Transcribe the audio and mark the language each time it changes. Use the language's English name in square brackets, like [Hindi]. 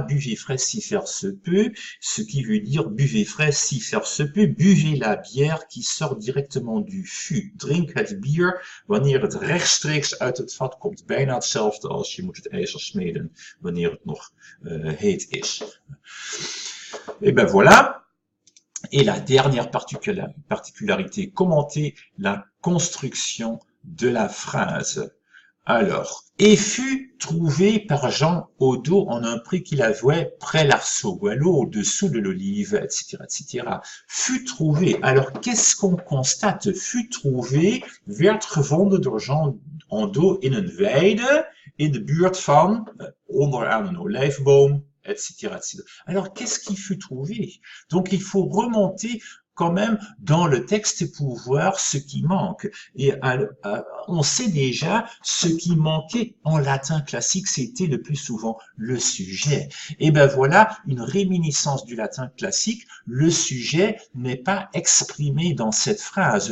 [French] Buvez frais si faire se peut. Ce qui veut dire buvez frais si faire se peut. Buvez la bière qui sort directement du fût. [Dutch] Drink het bier wanneer het rechtstreeks uit het vat komt. Bijna hetzelfde als je moet het ijzer smeden wanneer het nog heet is. [French] Et ben voilà. Et la dernière particularité, commenter la construction de la phrase. Alors, et fut trouvé par Jean au dos en un pré qu'il avait près l'Arceau, au-dessous de l'olive, etc., etc. Fut trouvé. Alors, qu'est-ce qu'on constate? Fut trouvé, [Dutch] werd gevonden door Jean en dos in een weide, in de buurt van, onderaan een olijfboom, etc., etc. [French] Alors, qu'est-ce qui fut trouvé? Donc, il faut remonter quand même dans le texte pour voir ce qui manque. Et on sait déjà ce qui manquait en latin classique, c'était le plus souvent le sujet. Et ben voilà une réminiscence du latin classique. Le sujet n'est pas exprimé dans cette phrase.